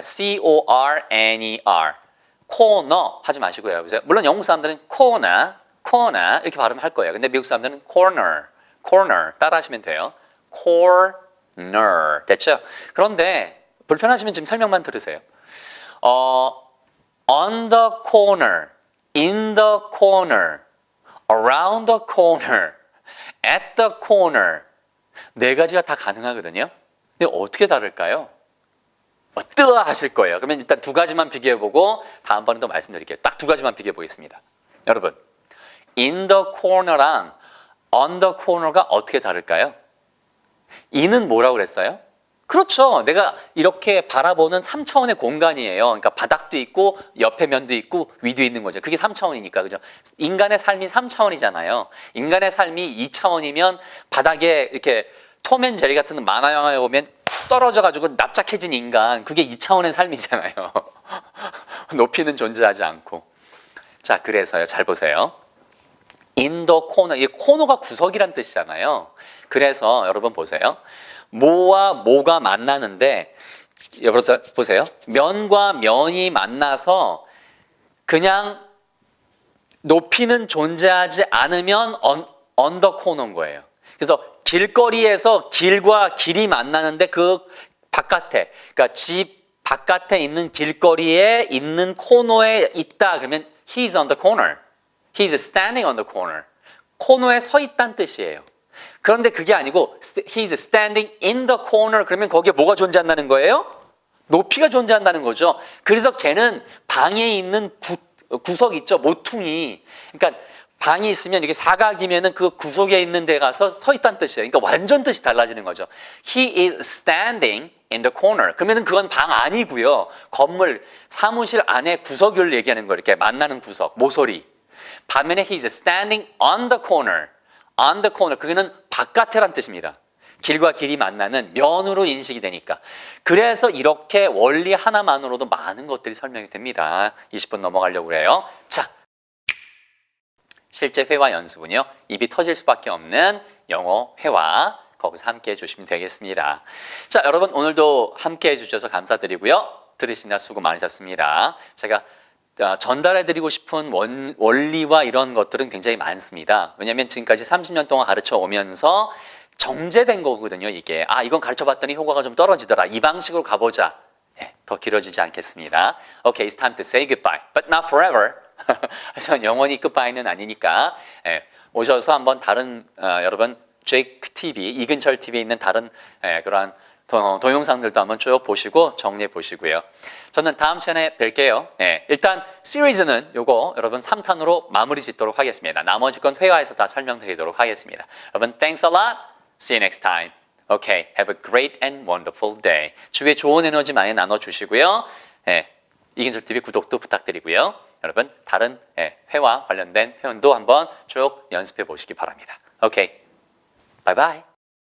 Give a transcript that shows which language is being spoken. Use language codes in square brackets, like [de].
[ko] C-O-R-N-E-R. corner 하지 마시고요. 물론 영국 사람들은 corner 이렇게 발음할 거예요. 근데 미국 사람들은 corner 따라 하시면 돼요. corner. 됐죠? 그런데 불편하시면 지금 설명만 들으세요. [en] on the corner, in the corner, around the corner, at the corner. [ko] 네 가지가 다 가능하거든요. 근데 어떻게 다를까요? 뜨아 하실 거예요. 그러면 일단 두 가지만 비교해보고 다음번에 또 말씀드릴게요. 딱 두 가지만 비교해보겠습니다. 여러분, in the corner랑 on the corner가 어떻게 다를까요? in은 뭐라고 그랬어요? 그렇죠. 내가 이렇게 바라보는 3차원의 공간이에요. 그러니까 바닥도 있고 옆에 면도 있고 위도 있는 거죠. 그게 3차원이니까. 그죠? 인간의 삶이 3차원이잖아요. 인간의 삶이 2차원이면 바닥에 이렇게 톰 앤 제리 같은 만화 영화에 보면 떨어져 가지고 납작해진 인간. 그게 2차원의 삶이잖아요. 높이는 존재하지 않고. 자, 그래서요. 잘 보세요. in the corner. 이 코너가 구석이란 뜻이잖아요. 그래서 여러분 보세요. 뭐와 뭐가 만나는데 여러분 보세요. 면과 면이 만나서 그냥 높이는 존재하지 않으면 on the corner인 거예요. 그래서 길거리에서 길과 길이 만나는데 그 바깥에, 그러니까 집 바깥에 있는 길거리에 있는 코너에 있다. 그러면 [en] he's on the corner. He's standing on the corner. [ko] 코너에 서 있다는 뜻이에요. 그런데 그게 아니고 [en] he's standing in the corner. [ko] 그러면 거기에 뭐가 존재한다는 거예요? 높이가 존재한다는 거죠. 그래서 걔는 방에 있는 구석 있죠. 모퉁이. 그러니까 방이 있으면 이게 사각이면은 그 구석에 있는 데 가서 서 있다는 뜻이에요. 그러니까 완전 뜻이 달라지는 거죠. [en] He is standing in the corner. [ko] 그러면은 그건 방 아니고요. 건물, 사무실 안에 구석을 얘기하는 거예요. 이렇게 만나는 구석, 모서리. 반면에 [en] he is standing on the corner. on the corner. [ko] 그거는 바깥에란 뜻입니다. 길과 길이 만나는 면으로 인식이 되니까. 그래서 이렇게 원리 하나만으로도 많은 것들이 설명이 됩니다. 20분 넘어가려고 그래요. 자, 실제 회화 연습은요. 입이 터질 수밖에 없는 영어 회화. 거기서 함께 해주시면 되겠습니다. 자, 여러분 오늘도 함께 해주셔서 감사드리고요. 들으시느라 수고 많으셨습니다. 제가 전달해드리고 싶은 원리와 이런 것들은 굉장히 많습니다. 왜냐하면 지금까지 30년 동안 가르쳐 오면서 정제된 거거든요. 이게 이건 가르쳐봤더니 효과가 좀 떨어지더라. 이 방식으로 가보자. 더 길어지지 않겠습니다. [en] Okay, it's time to say goodbye, but not forever. [ko] 하지만 영원히 goodbye는 아니니까 오셔서 한번 다른 여러분 제이크 TV, 이근철 TV에 있는 다른 그러한 동영상들도 한번 쭉 보시고 정리해 보시고요. 저는 다음 시간에 뵐게요. 예, 일단 시리즈는 요거 여러분 3탄으로 마무리 짓도록 하겠습니다. 나머지 건 회화에서 다 설명드리도록 하겠습니다. 여러분 [en] thanks a lot. See you next time. Okay, have a great and wonderful day. [ko] 주위에 좋은 에너지 많이 나눠주시고요. 예, 이긴솔 TV 구독도 부탁드리고요. 여러분 다른 회화 관련된 표현도 한번 쭉 연습해 보시기 바랍니다. [en] Okay, bye bye.